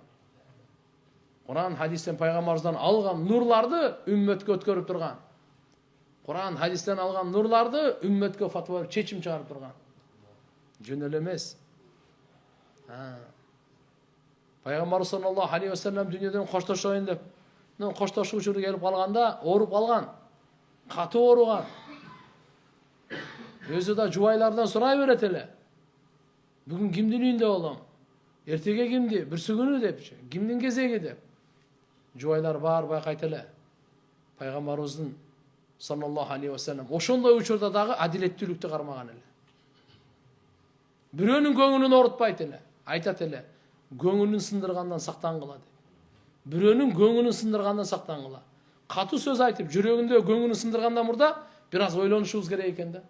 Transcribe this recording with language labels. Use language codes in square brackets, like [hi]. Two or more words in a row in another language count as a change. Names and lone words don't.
[ky] Куран хадистен пайгамбарыбыздан алган нурларды үммөткө өткөрүп турган. Куран хадистен алган нурларды үммөткө фатва чечим чыгарып турган. Жөн эле эмес. Пайгамбарыбыз [ar] صلى الله عليه وسلم [ky] дүйнөдөн коштошоюн деп коштошуу учуру келип калганда ооруп калган. Катуу ооруган. Өзү да жубайлардан сурай берет эле. Бүгүн кимдин үйүндө болом? Эртеге кимди? Бүрсү күнү депчи. Кимдин кезеги деп. Жубайлар бар байкайт эле. Пайгамбарыбыздын [ar] صلى الله عليه وسلم [ky] ошондой учурда дагы адилеттүүлүктү кармаган эле. Бирөөнүн көңүлүн оорутпайт эле. Айтат эле, көңүлүн сындыргандан сактангыла деп. Бирөөнүн көңүлүн сындыргандан сактангыла. Катуу сөз айтып, жүрөгүндө көңүлүн сындыргандан мурда бир аз ойлонушубуз керек экен да.